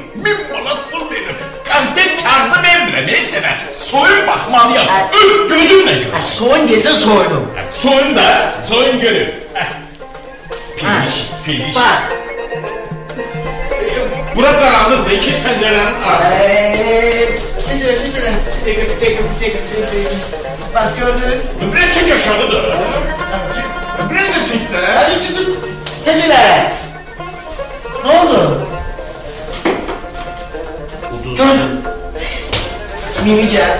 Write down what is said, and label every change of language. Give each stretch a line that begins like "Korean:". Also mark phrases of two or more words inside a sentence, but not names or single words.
Azerbaijani: 1000 manat pul verim. Qantet kağıdı vermirəm, sənə. Soyun baxmalıyam. Öz gözümlə gör. Soyun desən soyunum. Soyun da, soyun görür. Filiş. Bax. Bura qaranlıqdır, iki pəncərənin arası.
Turkish: Mesela. Bak gördün. Buraya çek aşağıdır. Buraya da çek de. Hadi gidin. Mesela. Ne oldu? Gördün. Mini gel.